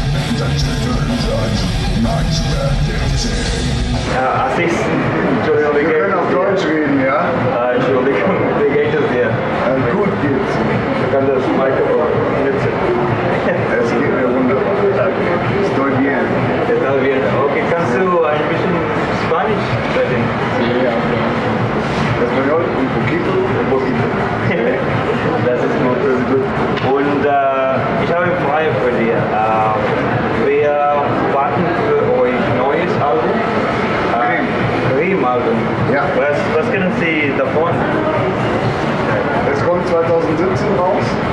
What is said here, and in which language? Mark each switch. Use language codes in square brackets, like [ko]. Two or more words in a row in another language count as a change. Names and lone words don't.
[de] Asis, Entschuldigung, Wir können auf Deutsch reden, ja? Entschuldigung, wie geht es dir? Gut geht's. Du kannst das Mikrofon nutzen. Es geht mir wunderbar. [es] Estoy bien. Está bien. [de] Okay, kannst du ein bisschen Spanisch sprechen? Ja. [es] Español, un poquito. [de] Das ist gut. Und ich habe eine Frage für dich. Wir warten für euch neues Album. Album. Ja. Was kennen Sie davon? Es kommt 2017 raus.